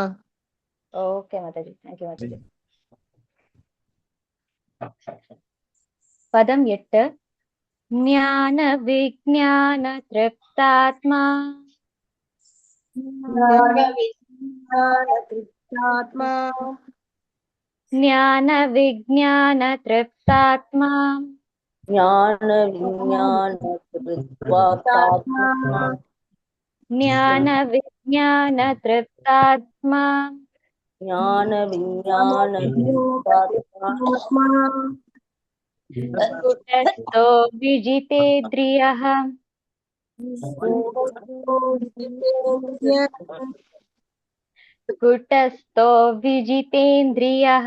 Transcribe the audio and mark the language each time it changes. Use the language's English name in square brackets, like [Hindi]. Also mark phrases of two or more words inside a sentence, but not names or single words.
[Tamil] ஓகே மாதாஜி தேங்க்யூ மாதாஜி பதம் 8 [Sanskrit] ज्ञान विज्ञान तृप्तात्मा आत्मा ज्ञान विज्ञान तृप्तात्मा ज्ञान विज्ञान तृप्तात्मा ज्ञान विज्ञान तृप्तात्मा ज्ञान विज्ञान तृप्तात्मा कुटस्थो विजितेन्द्रियः कुटस्थो विजितेन्द्रियः